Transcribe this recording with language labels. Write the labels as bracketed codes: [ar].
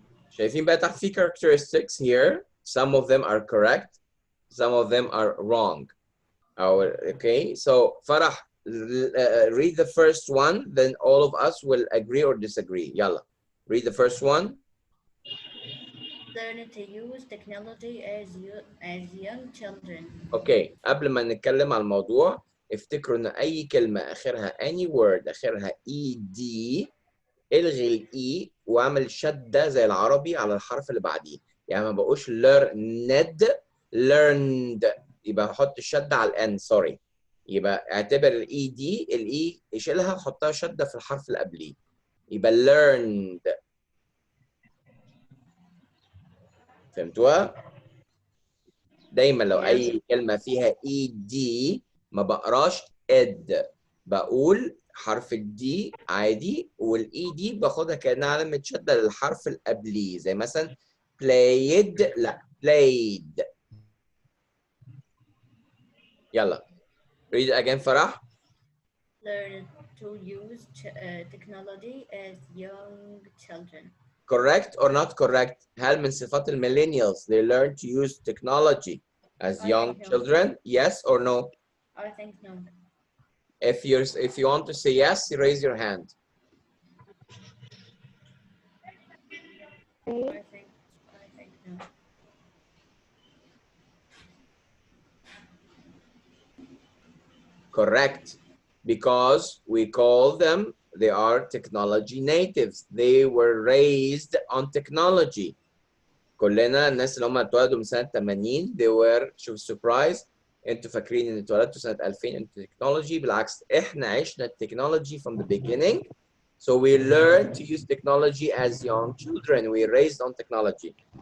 [ar] شايفين بقى تحت في characteristics [en] here. Some of them are correct. Some of them are wrong. Okay, so Farah, read the first one, then all of us will agree or disagree. Yalla, read the first one. Learn to use technology as young children. [ar] Okay, قبل ما نتكلم عن الموضوع افتكروا ان اي كلمة اخرها any word اخرها ed الغي الاي واعمل شدة زي العربي على الحرف اللي بعديه. يعني ما بقوش learned learned، يبقى حط الشدة على الان. سوري، يبقى اعتبر الاي دي الاي اشيلها وحطها شدة في الحرف اللي قبليه، يبقى learned. فهمتوها؟ دايما لو اي كلمه فيها اي دي ما بقراش اد، بقول حرف الدي عادي، والاي دي باخدها كانها علامه شده للحرف اللي قبليه، زي مثلا played لا played. يلا [en] read it again [ar] فرح. [en] Learn to use technology as young children. Correct or not correct؟ [ar] هل من صفات الميلينيالز [en] they learn to use technology as young children? Yes or no? I think no. If you want to say yes, raise your hand. I think no. Correct, because we call them, they are technology natives. They were raised on technology. [ar] كلنا الناس اللي هم اتولدوا من سنة 80 [en] they were، [ar] شوف السربرايز، انتوا فاكرين ان اتولدتوا سنة 2000 انتوا تكنولوجي، بالعكس احنا عشنا التكنولوجي [en] from the beginning. So we learned to use technology as young children. We raised on technology.